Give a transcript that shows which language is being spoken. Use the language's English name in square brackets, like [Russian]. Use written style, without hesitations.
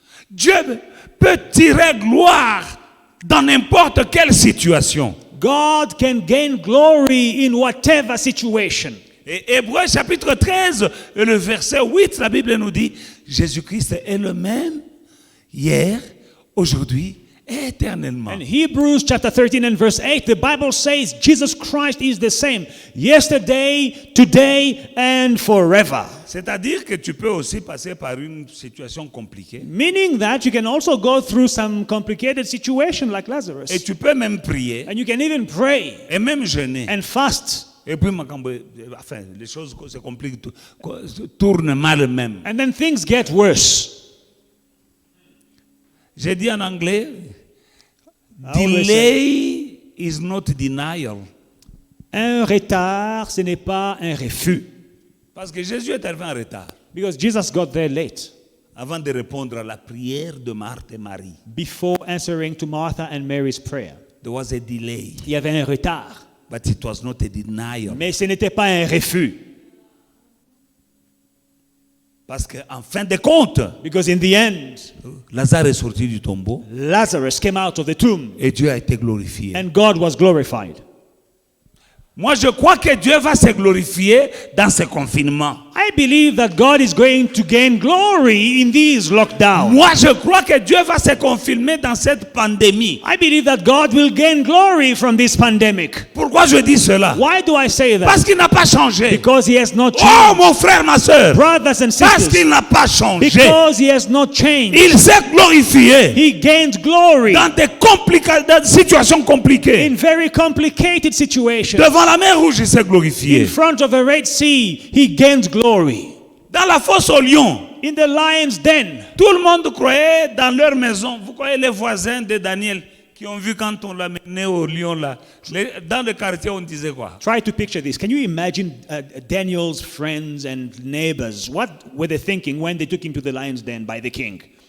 [French] Dieu peut tirer gloire dans n'importe quelle situation. [English] God can gain glory in whatever situation. [French] Et Hébreux chapitre 13 et le verset 8, la Bible nous dit, Jésus-Christ est le même hier, aujourd'hui et éternellement. [English] In Hebrews chapter 13 and verse 8, the Bible says Jesus Christ is the same yesterday, today, and forever. [French] C'est-à-dire que tu peux aussi passer par une situation compliquée. [English] Meaning that you can also go through some complicated situation like Lazarus. [French] Et tu peux même prier. [English] And you can even pray [French] Et même jeûner. [English] and fast. [French] Et puis, enfin, les choses se compliquent, tournent mal même. [English] And then things get worse. [French] J'ai dit en anglais, [English] always delay is not denial. [French] Un retard, ce n'est pas un refus. Parce que Jésus est arrivé en retard [English] Because Jesus got there late [French] avant de répondre à la prière de Marthe et Marie. [English] before answering to Martha and Mary's prayer. There was a delay, [French] Il y avait un retard, [English] but it was not a denial. [French] mais ce n'était pas un refus. Parce qu'en fin de compte, [English] Because in the end, [French] Lazare est sorti du tombeau [English] Lazarus came out of the tomb [French] et Dieu a été glorifié. [English] and God was glorified. [French] Moi, je crois que Dieu va se glorifier dans ce confinement. [English] I believe that God is going to gain glory in these lockdowns. [French] Moi, je crois que Dieu va se confirmer dans cette pandémie. [English] I believe that God will gain glory from this pandemic. [French] Pourquoi je dis cela? [English] Why do I say that? [French] Parce qu'il n'a pas changé. [English] Because he has not Oh, changed. [French] mon frère, ma soeur. [English] Brothers and [French] Parce [English] sisters, [French] qu'il n'a pas changé. [English] because he has not changed, [French] Il s'est glorifié [English] he gained glory [French] dans des situations compliquées. [English] in very complicated situations. [French] Devant la mer Rouge, il s'est [English] In [French] glorifié. [English] front of the Red Sea, he gained glory. [French] Dans la fosse au lion, [English] In the lion's den, [French] tout le monde croyait dans leur maison. Vous croyez les voisins de Daniel qui ont vu quand on l'a mené au lion là. Dans le quartier, on disait quoi? [English] try to picture this. Can you imagine Daniel's friends and neighbors? What were they thinking when they took him to the lion's den by the king?